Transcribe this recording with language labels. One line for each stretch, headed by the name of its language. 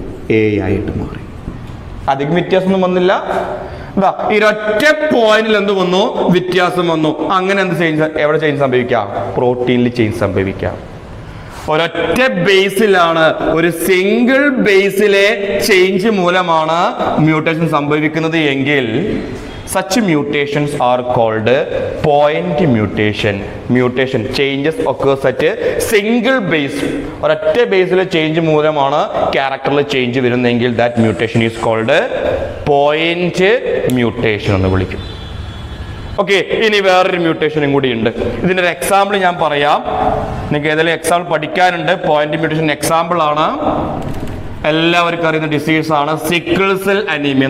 Malayalam: A ആയിട്ട് മാറി. അധികം വ്യത്യാസമൊന്നും വന്നില്ല. ഈ ഒറ്റ പോയിന്റിൽ എന്ത് വന്നു? വ്യത്യാസം വന്നു. അങ്ങനെ എന്ത് ചേഞ്ച്? എവിടെ ചേഞ്ച് സംഭവിക്കാം? പ്രോട്ടീനിൽ ചേഞ്ച് സംഭവിക്കാം. ഒരൊറ്റ ബേസിലാണ്, ഒരു സിംഗിൾ ബേസിലെ ചേഞ്ച് മൂലമാണ് മ്യൂട്ടേഷൻ സംഭവിക്കുന്നത് എങ്കിൽ
English: such mutations are called point mutation. Mutation changes occurs at a single base.
Malayalam: ഒരൊറ്റ ബേസിലെ ചേഞ്ച് മൂലമാണ് ക്യാരക്ടറിൽ ചേഞ്ച് വരുന്നതെങ്കിൽ
English: that mutation is called point mutation
Malayalam: എന്ന് വിളിക്കും. ഓക്കെ, ഇനി വേറൊരു മ്യൂട്ടേഷനും കൂടി ഉണ്ട്. ഇതിൻ്റെ ഒരു എക്സാമ്പിൾ ഞാൻ പറയാം. നിങ്ങൾക്ക് ഏതെങ്കിലും എക്സാമ്പിൾ പഠിക്കാനുണ്ട്. പോയിന്റ് മ്യൂട്ടേഷൻ എക്സാമ്പിൾ ആണ്, എല്ലാവർക്കും അറിയുന്ന ഡിസീസ് ആണ് സിക്കിൾ സെൽ അനീമിയ.